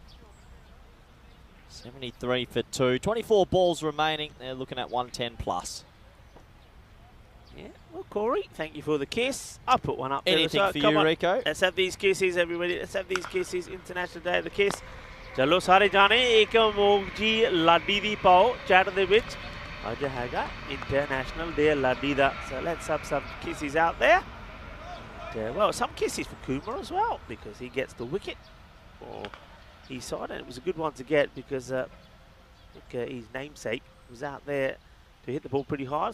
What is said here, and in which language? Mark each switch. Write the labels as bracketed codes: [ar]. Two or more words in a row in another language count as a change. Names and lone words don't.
[en] 73 for 2. 24 balls remaining. They're looking at 110 plus. Yeah, well, Corey, thank you for the kiss. I'll put one up there. Anything for Come you, on. Rico? Let's have these kisses, everybody. Let's have these kisses. International Day of the Kiss. [pa] ਚਲੋ ਸਾਰੇ ਜਣੇ ਇੱਕ ਮੋਕਜੀ ਲੜੀ ਦੀ ਪਾਓ ਚੈਟ ਦੇ ਵਿੱਚ. ਅੱਜ ਹੈਗਾ [en] International Day [pa] ਲੜੀ ਦਾ. [en] So let's have some kisses out there. And, well, some kisses for Kumar as well, because he gets the wicket for his side, and it was a good one to get because his namesake was out there to hit the ball pretty hard.